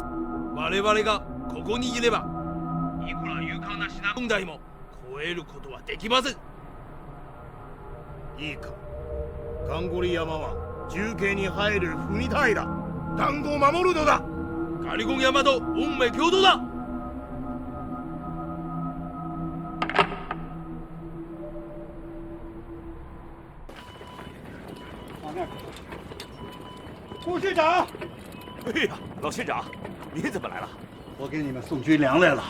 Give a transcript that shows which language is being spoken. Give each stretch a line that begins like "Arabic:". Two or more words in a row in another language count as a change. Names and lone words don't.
Japanese: 我々がここにいればいくら勇敢なシナ軍隊も超えることはできません。いいか、ガンゴリ山は重慶に入る踏み台だ。団子を守るのだ。カリゴン山と運命共同だ。
Chinese: 顾师长，哎呀，老县长，您怎么来了？我给你们送军粮来了。